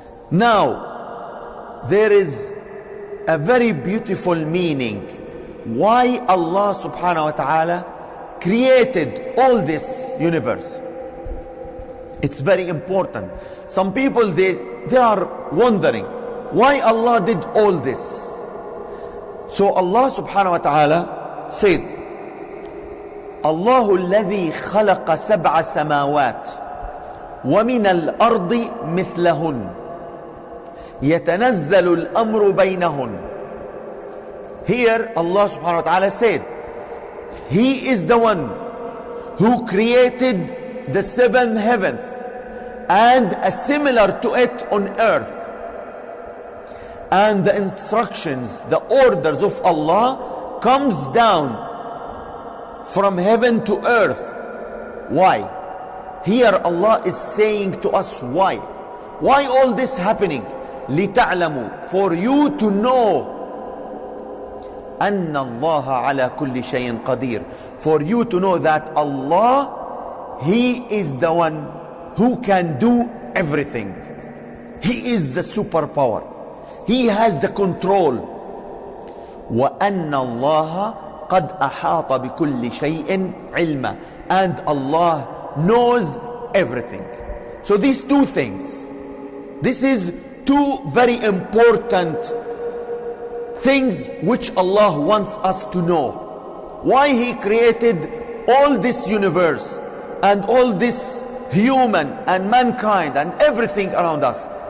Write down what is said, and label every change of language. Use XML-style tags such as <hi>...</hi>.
<en>Now, there is a very beautiful meaning why Allah subhanahu wa ta'ala created all this universe. It's very important. Some people, they are wondering why Allah did all this. So Allah subhanahu wa ta'ala said,</en> <ar>الله 'خلق 7 سماوات ومن الأرض مثلهن يتنزل الأمر بينهن.</ar> <en>Here Allah subhanahu wa ta'ala said, He is the one who created the 7 heavens and a similar to it on earth. And the instructions, the orders of Allah comes down from heaven to earth. Why? Here Allah is saying to us why. Why all this happening?</en> <ar>لِتَعْلَمُوا,</ar> <en>for you to know</en> <ar>أَنَّ اللَّهَ عَلَى كُلِّ شَيْءٍ قَدِيرٌ,</ar> <en>for you to know that Allah, He is the one who can do everything. He is the superpower. He has the control.</en> <ar>وَأَنَّ اللَّهَ قَدْ أَحَاطَ بِكُلِّ شَيْءٍ عِلْمًا,</ar> <en>and Allah knows everything. So these two things, this is two very important things which Allah wants us to know. Why He created all this universe and all this human and mankind and everything around us.</en>